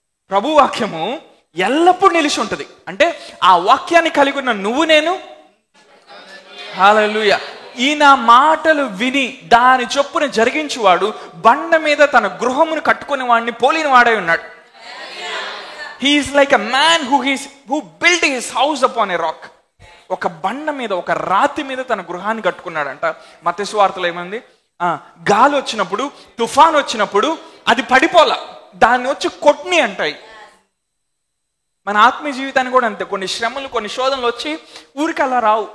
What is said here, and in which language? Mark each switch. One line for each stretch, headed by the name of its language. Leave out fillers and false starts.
Telugu: ప్రభు వాక్యము ఎల్లప్పుడూ నిలిచి ఉంటుంది అంటే ఆ వాక్యాన్ని కలిగి ఉన్న నువ్వు నేను, హల్లెలూయా, ఈయన మాటలు విని దాని చొప్పున జరిగించువాడు బండ మీద తన గృహమును కట్టుకునే వాడిని పోలిన వాడై ఉన్నాడు.
English: He is like a man who built his house upon a rock.
Telugu: ఒక బండ మీద, ఒక రాతి మీద తన గృహాన్ని కట్టుకున్నాడంట. మత్తయి సువార్తలో ఏమంది? గాలి వచ్చినప్పుడు, తుఫాన్ వచ్చినప్పుడు అది పడిపోలా, దాన్ని వచ్చి కొట్ని అంటాయి. మన ఆత్మీయ జీవితాన్ని కూడా అంతే. కొన్ని శ్రమలు, కొన్ని శోధనలు వచ్చి ఊరికి అలా రావు.